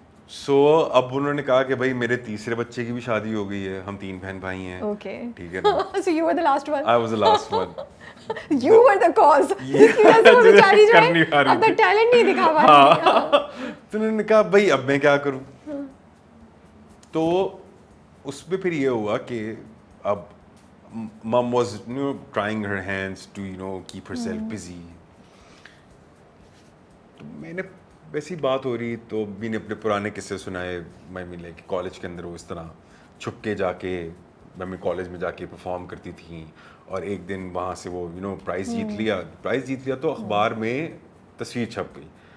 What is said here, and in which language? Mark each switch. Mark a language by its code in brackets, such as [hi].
[ur] سو اب انہوں نے کہا کہ بھائی میرے تیسرے بچے کی بھی شادی ہو گئی ہے, ہم 3 بہن بھائی ہیں, اوکے, ٹھیک ہے نا. [en] so you were the last one? I was the last one. You were the cause. [ur] اس کی وجہ سے وہ بیچاری جو ہے اپنا ٹیلنٹ نہیں دکھا پا رہی. تو انہوں نے کہا بھائی اب میں کیا کروں. تو اس میں پھر یہ ہوا کہ اب [en] mom was trying her hands to keep herself busy. [ur] تو میں نے ویسی بات ہو رہی تو بھی نے اپنے پرانے قصے سنائے. میں ملے کہ کالج کے اندر وہ اس طرح چھپ کے جا کے میں کالج میں جا کے پرفارم کرتی تھیں, اور ایک دن وہاں سے وہ پرائز جیت لیا تو اخبار میں تصویر چھپ گئی.